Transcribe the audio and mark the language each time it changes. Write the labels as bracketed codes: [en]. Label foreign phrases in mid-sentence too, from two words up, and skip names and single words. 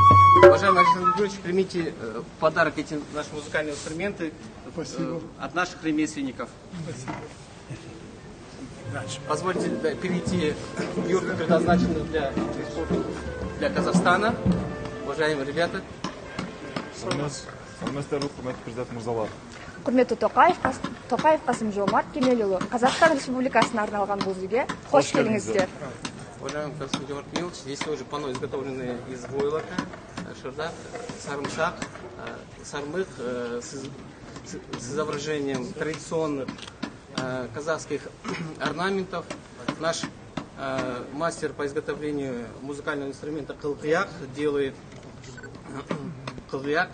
[ru] Уважаемый Александр Григорьевич, примите в подарок эти наши музыкальные инструменты. Спасибо. От наших ремесленников. Спасибо. Позвольте перейти в юрту, предназначенную для Казахстана. Уважаемые ребята. [kk] Құрметті Тоқаев Қасым-Жомарт Кемелұлы, Қазақстан Республикасына арналған бұл үйге қош келіңіздер. [ru] Уважаемый Касым-Жомарт Кемелович, здесь тоже панно, изготовленное из войлока, шардак, сарымшак, сармых с изображением традиционных казахских орнаментов. Наш мастер по изготовлению музыкального инструмента кылгыяк делает кылгыяк.